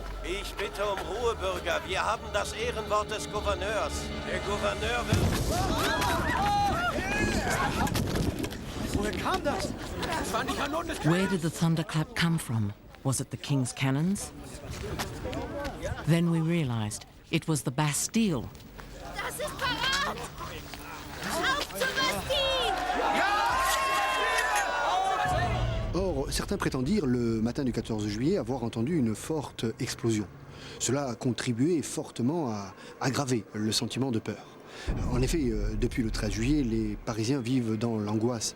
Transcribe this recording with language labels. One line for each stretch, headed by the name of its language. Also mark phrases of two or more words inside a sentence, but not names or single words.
German: Ich bitte um Ruhe, Bürger. Wir haben das Ehrenwort des Gouverneurs. Der Gouverneur will... Woher kam das? Das waren die Kanonen des
English: Where did the thunderclap come from? Was it the king's cannons? Then we realized it was the Bastille.
German: Das ist parat! Auf zur Bastille!
French: Or, certains prétendent dire, le matin du 14 juillet, avoir entendu une forte explosion. Cela a contribué fortement à aggraver le sentiment de peur. En effet, depuis le 13 juillet, les Parisiens vivent dans l'angoisse.